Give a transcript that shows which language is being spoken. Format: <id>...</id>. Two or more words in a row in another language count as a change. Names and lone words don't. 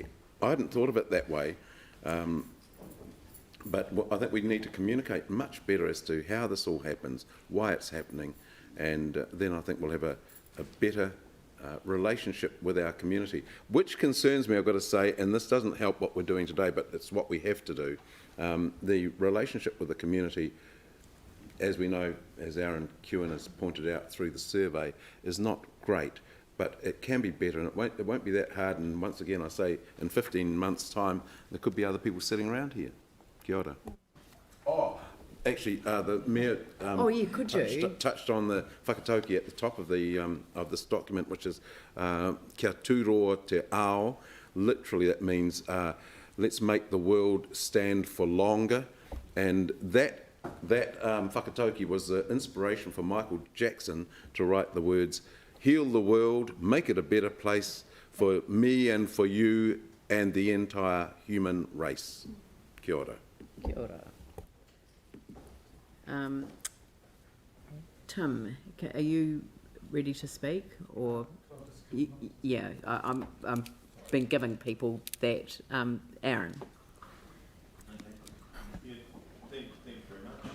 <en>I hadn't thought of it that way, but I think we need to communicate much better as to how this all happens, why it's happening, and then I think we'll have a better relationship with our community, which concerns me, I've got to say, and this doesn't help what we're doing today, but it's what we have to do. The relationship with the community, as we know, as Aaron Kewen has pointed out through the survey, is not great, but it can be better, and it won't be that hard. And once again, I say, in 15 months' time, there could be other people sitting around here.</en> <mi>Kia ora.</mi> <en>Oh, actually, the Mayor touched on the whakatauki at the top of this document, which is</en> <mi>kia tūroa te ao.</mi> <en>Literally, that means let's make the world stand for longer. And that whakatauki was the inspiration for Michael Jackson to write the words, heal the world, make it a better place for me and for you and the entire human race.</en> <mi>Kia ora. Kia ora.</mi> <en>Tim, are you ready to speak? Or yeah, I'm been giving people that. Aaron. Yeah, thank you very much.</en>